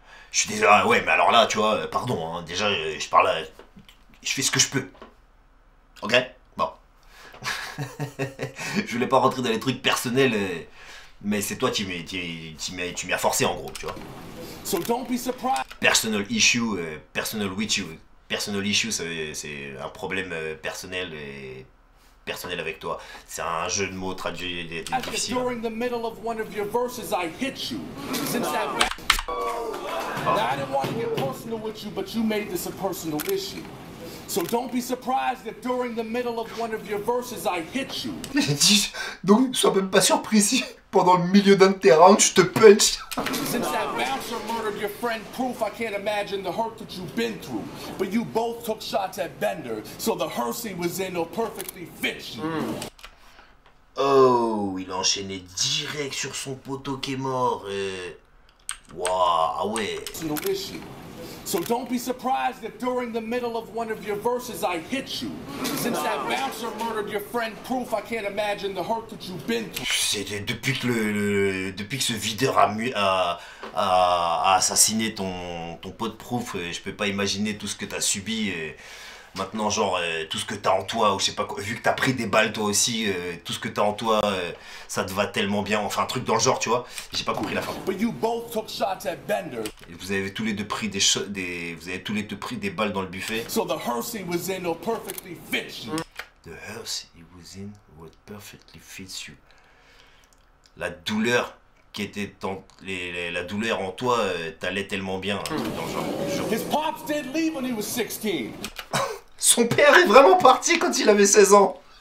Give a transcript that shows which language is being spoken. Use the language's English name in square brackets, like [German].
[French] Je suis désolé, ouais, mais alors là, tu vois, pardon, hein, déjà, je parle, je fais ce que je peux. Ok? Bon. Je voulais pas rentrer dans les trucs personnels, mais c'est toi qui m'y as forcé en gros, tu vois. [English] So don't be surprised. Personal issue, personal with you. Personal issue, [French] c'est un problème personnel et personnel avec toi. C'est un jeu de mots traduit difficile. [English] During the middle of one of your verses, I hit you. Since that. Now, I didn't want to get personal with you, but you made this a personal issue. So don't be surprised if during the middle of one of your verses, I hit you. [French] Donc, sois même pas surpris si pendant le milieu d'un de tes rounds, je te punch. [English] Since that bouncer murdered your friend Proof, I can't imagine the hurt that you've been through. But you both took shots at Bender, so the hearse he was in will perfectly fit you. [French] Oh, il a enchaîné direct sur son poteau qui est mort. Waouh, ah ouais. [English] So don't be surprised if during the middle of one of your verses I hit you. Since that bouncer murdered your friend Proof, I can't imagine the hurt that you've been through. [French] C'était depuis que ce videur a assassiné ton pote Proof, je peux pas imaginer tout ce que t'as subi. Maintenant, genre, tout ce que t'as en toi, ou je sais pas quoi, vu que t'as pris des balles toi aussi, tout ce que t'as en toi, ça te va tellement bien, enfin un truc dans le genre, tu vois, j'ai pas compris la fin. [English] But you both took shots at Bender. [French] Et vous avez tous les deux pris vous avez tous les deux pris des balles dans le buffet. [English] So the hearse he was in will perfectly fit you. The hearse he was in would perfectly fit you. [French] La douleur qui était la douleur en toi, t'allait tellement bien. Dans le genre. [English] His pops did leave when he was 16. [French] Son père est vraiment parti quand il avait 16 ans.